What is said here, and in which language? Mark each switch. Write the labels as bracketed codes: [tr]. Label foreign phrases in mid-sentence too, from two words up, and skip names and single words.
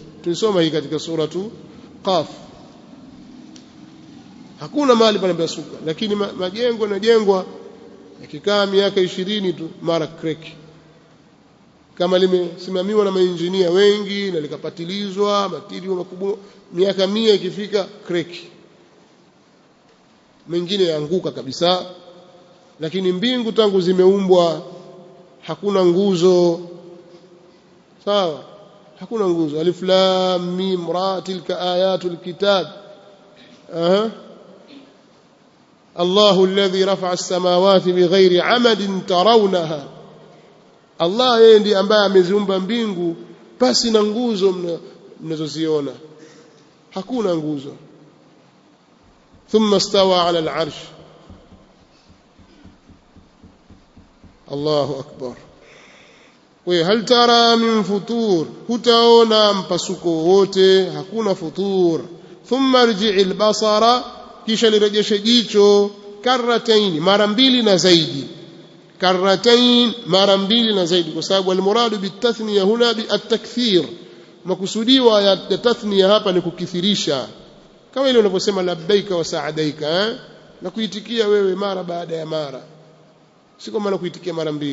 [sw] Tulisoma hii katika suratu Qaf. Hakuna mahali panapasuka, lakini majengo yanajengwa yakikaa miaka 20 tu mara crack, kama limesimamiwa na mainjinia wengi na likapatilizwa matirio makubwa, miaka 100 ikifika crack, mengine yaanguka kabisa. Lakini mbingu tangu zimeumbwa hakuna nguzo, sawa, hakuna nguzo. [ar] ألف لام ميم را، تلك آيات الكتاب. الله الذي رفع السماوات بغير عمد ترونها, [sw] Allah yeye ndiye ambaye ameziumba mbingu pasi na nguzo mnazoziona, hakuna nguzo. [ar] ثم استوى على العرش، الله أكبر. وهل ترى من فطور, [sw] hutaona mpasuko wote, hakuna futur. [ar] ثم ارجع البصر, [sw] kisha lirejeshe jicho, karratain, mara 2 na zaidi. Karratain, mara 2 na zaidi, kwa sababu [ar] المراد بالتثنية هنا التكثير, [sw] makusudiwa ya tathniya hapa ni kukithirisha, kama ile unaposema [ar] لبيك وسعديك, [sw] na kuitikia wewe mara baada ya mara, si kama na kuitikia mara 2.